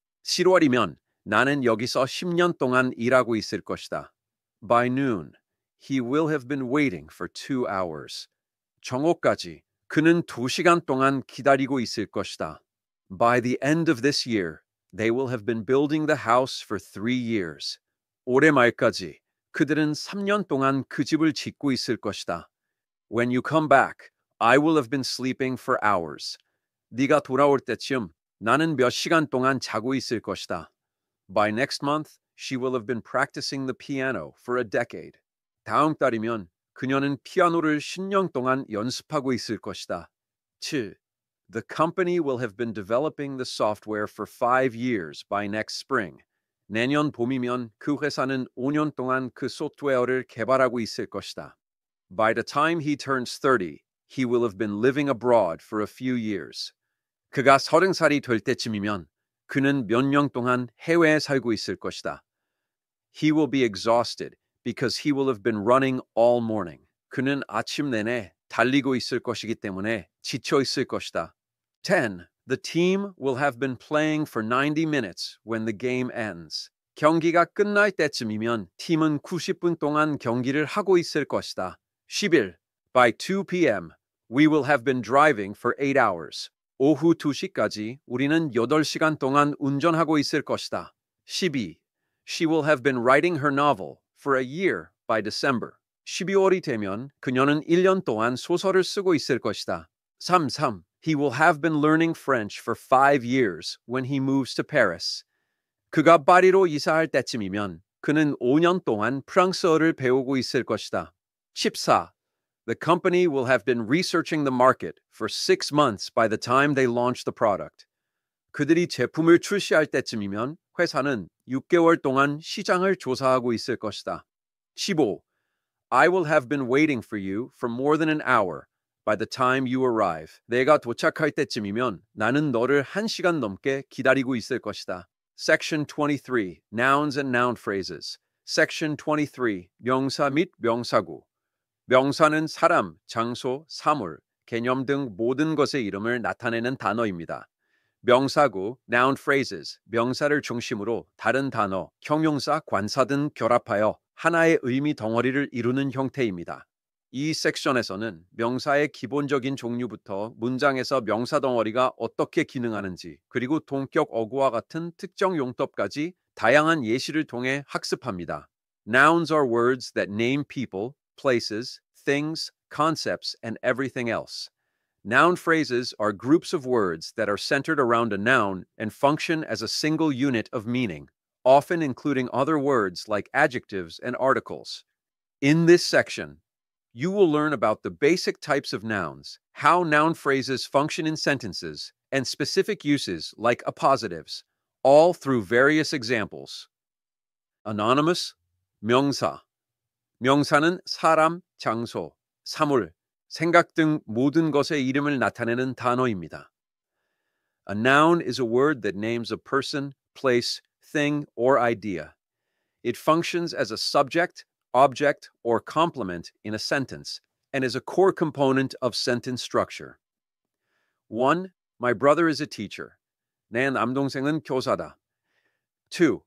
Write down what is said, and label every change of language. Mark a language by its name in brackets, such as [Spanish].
[Korean] 7월이면 나는 여기서 10년 동안 일하고 있을 것이다. [English] By noon, he will have been waiting for 2 hours. [Korean] 정오까지 그는 2시간 동안 기다리고 있을 것이다. [English] By the end of this year, they will have been building the house for 3 years. [Korean] 올해 말까지 그들은 3년 동안 그 집을 짓고 있을 것이다. [English] When you come back, I will have been sleeping for hours. [Korean] 네가 돌아올 때쯤 나는 몇 시간 동안 자고 있을 것이다. [English] By next month, she will have been practicing the piano for a decade. [Korean] 다음 달이면 그녀는 피아노를 10년 동안 연습하고 있을 것이다. [English] 7. The company will have been developing the software for 5 years by next spring. [Korean] 내년 봄이면 그 회사는 5년 동안 그 소프트웨어를 개발하고 있을 것이다. [English] By the time he turns 30, he will have been living abroad for a few years. [Korean] 그가 30살이 될 때쯤이면 그는 몇 년 동안 해외에 살고 있을 것이다. [English] He will be exhausted because he will have been running all morning. [Korean] 그는 아침 내내 달리고 있을 것이기 때문에 지쳐 있을 것이다. [English] 10. The team will have been playing for 90 minutes when the game ends. [Korean] 경기가 끝날 때쯤이면 팀은 90분 동안 경기를 하고 있을 것이다. [English] 11. By 2 p.m., we will have been driving for 8 hours. [Korean] 오후 2시까지 우리는 8시간 동안 운전하고 있을 것이다. [English] 12. She will have been writing her novel for a year by December. [Korean] 12월이 되면 그녀는 1년 동안 소설을 쓰고 있을 것이다. [English] 3. He will have been learning French for 5 years when he moves to Paris. [Korean] 그가 파리로 이사할 때쯤이면 그는 5년 동안 프랑스어를 배우고 있을 것이다. [English] 14. The company will have been researching the market for 6 months by the time they launch the product. [Korean] 그들이 제품을 출시할 때쯤이면 회사는 6개월 동안 시장을 조사하고 있을 것이다. [English] 15. I will have been waiting for you for more than an hour by the time you arrive. [Korean] 내가 도착할 때쯤이면 나는 너를 1시간 넘게 기다리고 있을 것이다. [English] Section 23. Nouns and noun phrases. Section 23. [Korean] 명사 및 명사구. 명사는 사람, 장소, 사물, 개념 등 모든 것의 이름을 나타내는 단어입니다. 명사구, noun phrases, 명사를 중심으로 다른 단어, 형용사, 관사 등 결합하여 하나의 의미 덩어리를 이루는 형태입니다. 이 섹션에서는 명사의 기본적인 종류부터 문장에서 명사 덩어리가 어떻게 기능하는지, 그리고 동격 어구와 같은 특정 용법까지 다양한 예시를 통해 학습합니다. [English] Nouns are words that name people, places, things, concepts, and everything else. Noun phrases are groups of words that are centered around a noun and function as a single unit of meaning, often including other words like adjectives and articles. In this section, you will learn about the basic types of nouns, how noun phrases function in sentences, and specific uses like appositives, all through various examples. Anonymous, [Korean] 명사. 명사는 사람, 장소, 사물, 생각 등 모든 것의 이름을 나타내는 단어입니다. [English] A noun is a word that names a person, place, thing, or idea. It functions as a subject, object, or complement in a sentence and is a core component of sentence structure. 1. My brother is a teacher. [Korean] 내 남동생은 교사다. [English] 2.